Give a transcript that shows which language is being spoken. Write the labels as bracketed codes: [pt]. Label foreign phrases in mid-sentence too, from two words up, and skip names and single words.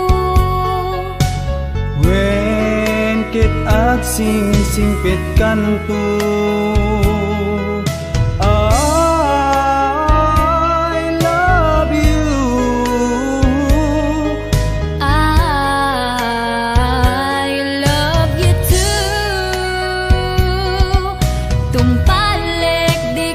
[ilo] Wen kit agsing-singpit kanto, [en] I love you. I love you too. [ilo] Tumpalek